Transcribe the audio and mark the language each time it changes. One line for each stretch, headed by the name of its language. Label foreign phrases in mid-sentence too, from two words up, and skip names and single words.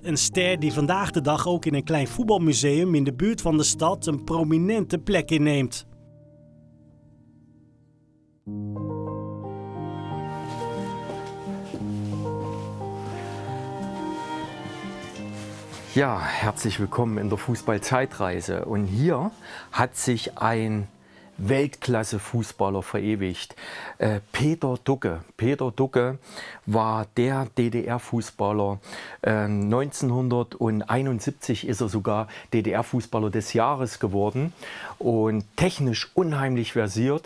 Dutch: Een ster die vandaag de dag ook in een klein voetbalmuseum in de buurt van de stad een prominente plek inneemt.
German: Ja, herzlich willkommen in der Fußball-Zeitreise. Und hier hat sich ein Weltklasse-Fußballer verewigt, Peter Ducke. Peter Ducke war der DDR-Fußballer. 1971 ist er sogar DDR-Fußballer des Jahres geworden und technisch unheimlich versiert.